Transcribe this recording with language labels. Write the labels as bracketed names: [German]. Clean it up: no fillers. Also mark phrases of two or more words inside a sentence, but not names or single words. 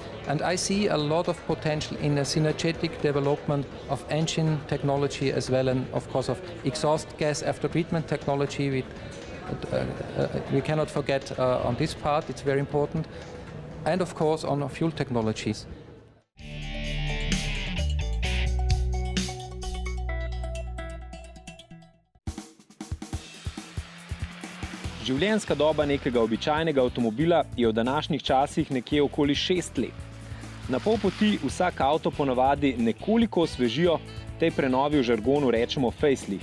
[English] And I see a lot of potential in a synergetic development of engine technology as well, and of course of exhaust gas after treatment technology. We cannot forget on this part, it's very important. And of course on fuel technologies. [Slovenian] Življenjska doba nekega običajnega avtomobila je v današnjih časih nekje okoli 6 let. Na pol poti vsak avto ponavadi nekoliko osvežijo, tej prenovi v žargonu rečemo facelift.